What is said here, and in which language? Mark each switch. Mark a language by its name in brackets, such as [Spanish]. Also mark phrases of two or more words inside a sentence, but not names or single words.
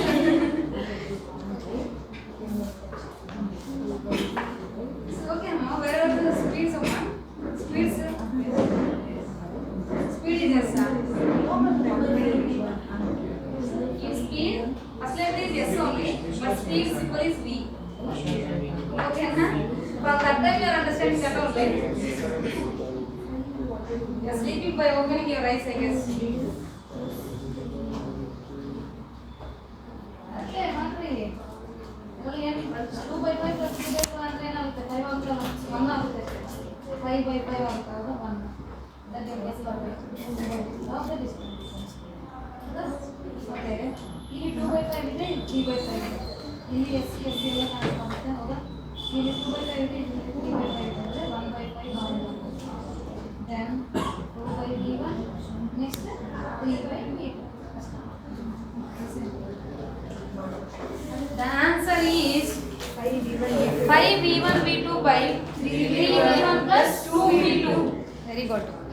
[English] Okay, ma. Where are the speeds of one? Speeds. Speed is yes, sir. In speed, aslet is yes only, but speed symbol is V. Okay, na? From that time you are understanding that only. You are sleeping by opening your eyes, I guess. Okay, Mantri. Only 2 by 5 plus 3 by 2 and 5 ಆಗುತ್ತೆ 1 ಆಗುತ್ತೆ 5 by 5 ಆಗುತ್ತೆ 1. That is yes or no. Now the distance. [Kannada] Okay. ಇಲ್ಲಿ 2 by 5 ಇದೆ 3 by 5 ಇದೆ. ಇಲ್ಲಿ S ಎಲ್ಲ ಕಾಣಿಸುತ್ತೆ ಹೌದಾ? ಇಲ್ಲಿ 2 by 5 ಇದೆ ಇಲ್ಲಿ 3 by 5 ಇದೆ 1 by 5 ಆಗುತ್ತೆ. [English] Then 2 by V1 next 3 by V2. The answer is 5V1 V2 by 3V1 plus 2V2. Very good.